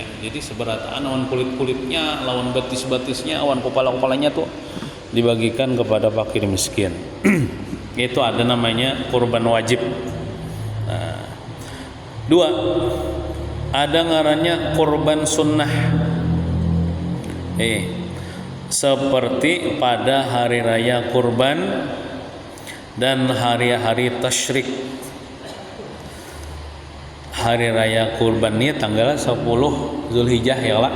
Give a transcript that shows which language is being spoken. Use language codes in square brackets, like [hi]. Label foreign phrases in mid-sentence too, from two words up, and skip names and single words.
[bjn] Jadi seberataan lawan kulit-kulitnya, lawan batis-batisnya, lawan kepala-kepalanya tuh dibagikan kepada fakir miskin. [id] Itu ada namanya kurban wajib. Nah, 2. [bjn] Ada ngarannya kurban sunnah. [id] Seperti pada hari raya kurban dan hari-hari tasyrik. Hari raya kurban ini tanggal 10 Zulhijjah ya lah.